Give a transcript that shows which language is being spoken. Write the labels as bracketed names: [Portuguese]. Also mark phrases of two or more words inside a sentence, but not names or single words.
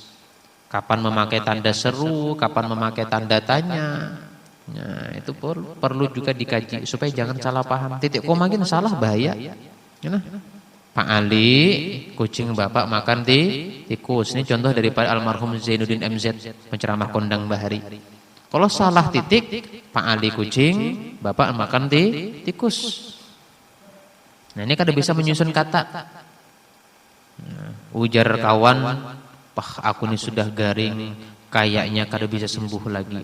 [Indonesian] Kapan memakai tanda seru, kapan memakai tanda tanya. Nah, itu perlu juga dikaji supaya jangan salah paham. Titik koma makin salah bahaya. Ya, Pak Ali, kucing bapak makan tikus. Ini contoh daripada almarhum Zainuddin MZ, penceramah kondang bahari. Kalau salah titik, Pak Ali kucing, bapak makan tikus. [Banjar] Nah, ini kada bisa menyusun kata. Ujar kawan, "Pah, aku ini sudah garing, kayaknya kada bisa sembuh lagi."